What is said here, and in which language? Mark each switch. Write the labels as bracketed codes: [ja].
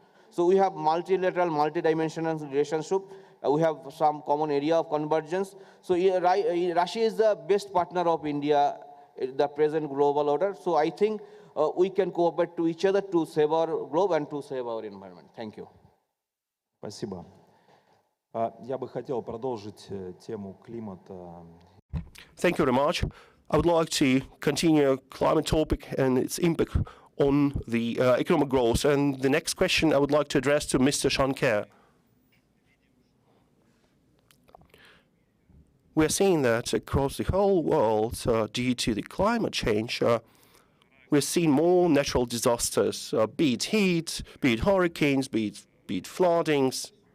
[en] So we have multilateral, multidimensional relationship. We have some common area of convergence. So Russia is the best partner of India in the present global order. So I think we can cooperate to each other to save our globe and to save our environment. Thank you. [ru] Спасибо. Я бы хотел продолжить тему климата. [en] Thank you very much. I would like to continue climate topic and its impact on the economic growth. And the next question I would like to address to Mr. Shankar. We are seeing that across the whole world, due to the climate change, we're seeing more natural disasters, be it heat, be it hurricanes, be it floodings.